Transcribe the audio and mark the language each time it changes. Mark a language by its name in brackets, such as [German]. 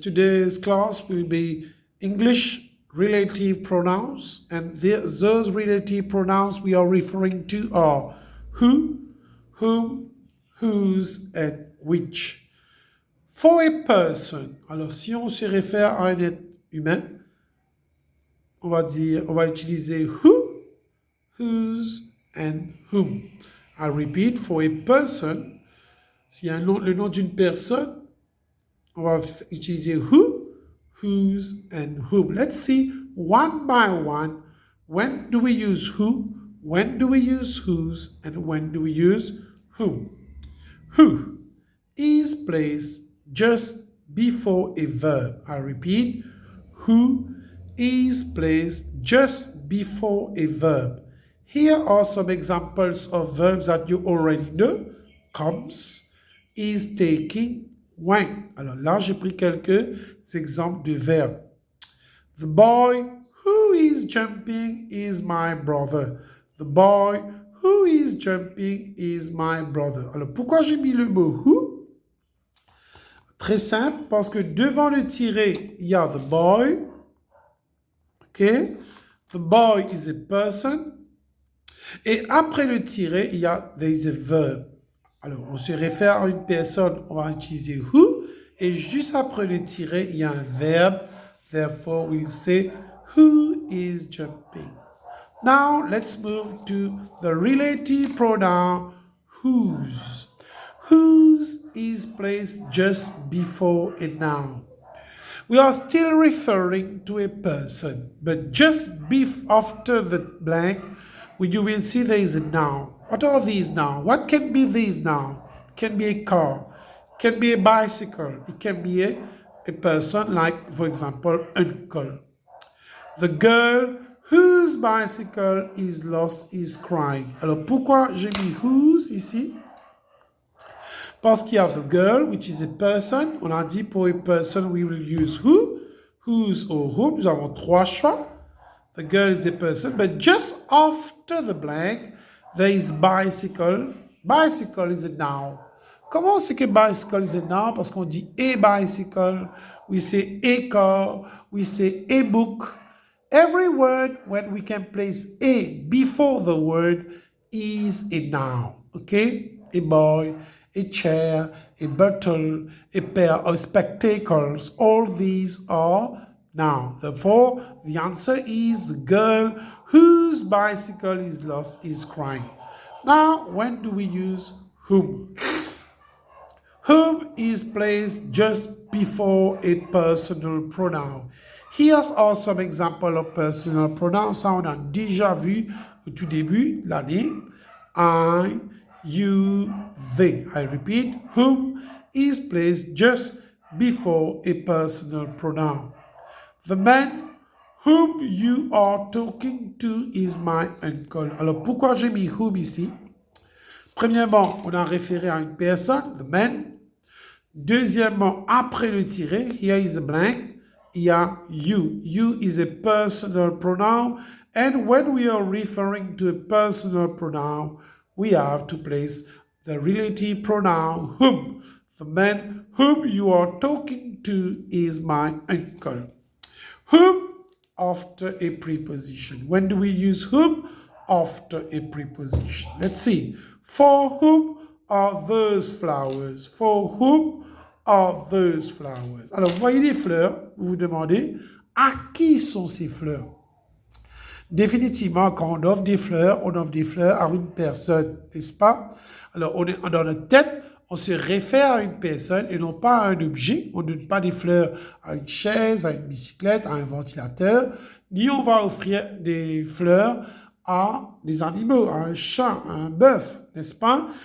[English] Today's class will be English relative pronouns, and those relative pronouns we are referring to are who, whom, whose, and which. For a person, [French] alors si on se réfère à un être humain, on va utiliser who, whose, and whom. [English] I repeat, for a person, [French] s'il y a le nom d'une personne, on va utiliser who, whose, and whom. [English] Let's see one by one. When do we use who? When do we use whose? And when do we use whom? Who is placed just before a verb. I repeat, who is placed just before a verb. Here are some examples of verbs that you already know. Comes, is taking, went. [French] Alors là, j'ai pris quelques exemples de verbes. [English] The boy who is jumping is my brother. The boy who is jumping is my brother. [French] Alors pourquoi j'ai mis le mot who? Très simple, parce que devant le tiret, il y a [English] the boy. [French] OK? [English] The boy is a person. [French] Et après le tiret, il y a [English] there is a verb. [French] Alors, on se réfère à une personne, on va utiliser who. Et juste après le tiret, il y a un verbe. [English] Therefore, we say who is jumping. Now, let's move to the relative pronoun whose. Whose is placed just before a noun. We are still referring to a person, but just after the blank, you will see there is a noun. What are these nouns? What can be these nouns? It can be a car, it can be a bicycle, it can be a person like, for example, uncle. The girl whose bicycle is lost is crying. [French] Alors pourquoi j'ai mis whose ici? Parce qu'il y a [English] the girl, which is a person. [French] On a dit pour [English] a person, we will use who, whose or whom. [French] Nous avons trois choix. [English] The girl is a person, but just after the blank, there is bicycle. Bicycle is a noun. [French] Comment c'est que [English] bicycle is a noun? [French] Parce qu'on dit [English] a bicycle, we say a car, we say a book. Every word, when we can place a before the word, is a noun. Okay? A boy, a chair, a bottle, a pair of spectacles. All these are nouns. Therefore, the answer is the girl whose bicycle is lost is crying. Now, when do we use whom? Whom is placed just before a personal pronoun. Here are some examples of personal pronouns. [French] Ça, on a déjà vu au tout début de l'année. [English] I, you, they. I repeat, whom is placed just before a personal pronoun. The man whom you are talking to is my uncle. [French] Alors, pourquoi j'ai mis whom ici? Premièrement, on a référé à une personne, [English] the man. [French] Deuxièmement, après le tiret, [English] here is a blank, [French] il y a you. [English] You is a personal pronoun. And when we are referring to a personal pronoun, we have to place the relative pronoun whom. The man whom you are talking to is my uncle. Whom after a preposition. When do we use whom? After a preposition. Let's see. For whom are those flowers? For whom are those flowers? [French] Alors, vous voyez les fleurs, vous vous demandez, à qui sont ces fleurs? Définitivement, quand on offre des fleurs à une personne, n'est-ce pas? Alors, dans notre tête, on se réfère à une personne et non pas à un objet. On ne donne pas des fleurs à une chaise, à une bicyclette, à un ventilateur, ni on va offrir des fleurs à des animaux, à un chat, à un bœuf, n'est-ce pas?